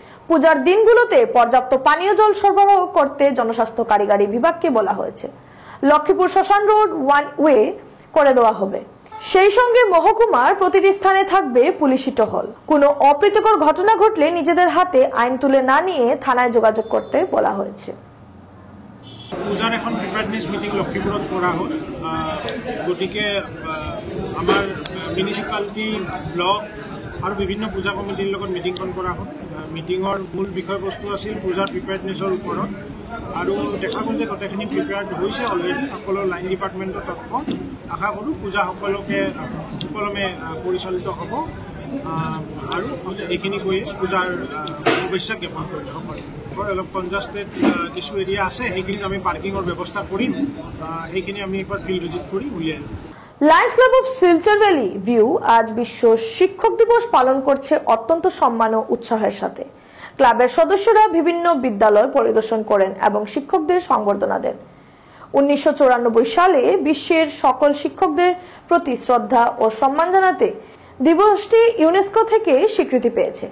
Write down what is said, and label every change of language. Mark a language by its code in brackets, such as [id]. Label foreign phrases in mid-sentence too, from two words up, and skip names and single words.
[bn] পূজার দিনগুলোতে পর্যাপ্ত পানীয় জল সরবরাহ করতে জনস্বাস্থ্য কারিগরি বিভাগকে বলা হয়েছে। লক্ষ্মীপুর শ্মশান রোড [en] one way [bn] করে দেওয়া হবে। সেই সঙ্গে মহকুমার প্রতিটি স্থানে থাকবে পুলিশি টহল। কোনো অপ্রীতিকর ঘটনা ঘটলে নিজেদের হাতে আইন তুলে না নিয়ে থানায় যোগাযোগ করতে বলা হয়েছে। [as] পূজাৰ এখন [en] preparedness meeting [as] লক্ষীপুৰত কৰা হ'ল। গতিকে আমাৰ [en] municipality block [as] আৰু বিভিন্ন পূজা কমিটিৰ লগত মিটিংখন কৰা হ'ল। মিটিঙৰ মূল বিষয়বস্তু আছিল পূজাৰ প্ৰিপেয়াৰনেছৰ ওপৰত, আৰু দেখা গ'ল যে গোটেইখিনি প্ৰিপেয়াৰ্ড হৈছে অলৰেডি। সকলো [en] line departments [as] তৎপৰ। আশা কৰোঁ পূজা সকলোকে সুকলমে পৰিচালিত হ'ব আৰু এইখিনি কৰি পূজাৰ শুভেচ্ছা জ্ঞাপন কৰিলে সকলো। অলপ কনজাষ্টেড কিছু এৰিয়া আছে, সেইখিনিত আমি পাৰ্কিঙৰ ব্যৱস্থা কৰিম। সেইখিনি আমি একবাৰ [en] field visit [as] কৰি উলিয়াই দিম। [bn] লায়ন্স ক্লাব অফ শিলচর ভ্যালি ভিউ আজ বিশ্ব শিক্ষক দিবস পালন করছে অত্যন্ত সম্মান ও উৎসাহের সাথে। ক্লাবের সদস্যরা বিভিন্ন বিদ্যালয় পরিদর্শন করেন এবং শিক্ষকদের সংবর্ধনা দেন। 1994 সালে বিশ্বের সকল শিক্ষকদের প্রতি শ্রদ্ধা ও সম্মান জানাতে দিবসটি ইউনেস্কো থেকে স্বীকৃতি পেয়েছে।